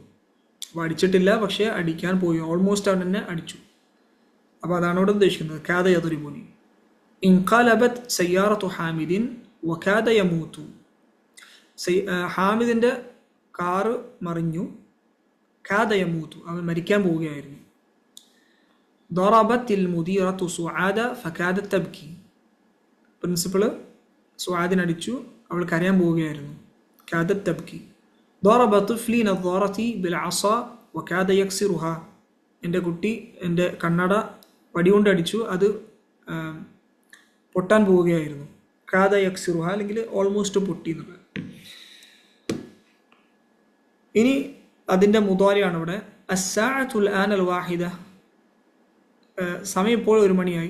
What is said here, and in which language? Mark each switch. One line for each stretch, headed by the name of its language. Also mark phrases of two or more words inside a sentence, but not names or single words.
Malayalam: അപ്പോൾ അടിച്ചിട്ടില്ല, പക്ഷേ അടിക്കാൻ പോയി, ഓൾമോസ്റ്റ് അവൻ എന്നെ അടിച്ചു. അപ്പോൾ അതാണ് ഇവിടെ ഉദ്ദേശിക്കുന്നത്,
Arabic: كاد يضربني. انقلبت سيارة حامد وكاد يموت,
Malayalam: ഹാമിദിൻ്റെ കാറ് മറിഞ്ഞു.
Arabic: كاد يموت
Malayalam: അവൻ മരിക്കാൻ പോവുകയായിരുന്നു.
Arabic: ضربت المديرة سعاد فكادت تبكي,
Malayalam: പ്രിൻസിപ്പള് സുആദിനടിച്ചു, അവൾ കരയാൻ പോവുകയായിരുന്നു.
Arabic: كادت تبكي. ضرب طفلي نظارتي بالعصا وكاد يكسرها,
Malayalam: എൻ്റെ കുട്ടി എൻ്റെ കണ്ണട വടികൊണ്ട് അടിച്ചു, അത് പൊട്ടാൻ പോവുകയായിരുന്നു.
Arabic: كاد يكسرها
Malayalam: അല്ലെങ്കിൽ ഓൾമോസ്റ്റ് പൊട്ടി എന്നുള്ളത്. ഇനി അതിൻ്റെ മുദാരിയാണ് ഇവിടെ.
Arabic: الساعة الآن الواحدة,
Malayalam: സമയം ഇപ്പോൾ 1 മണിയായി.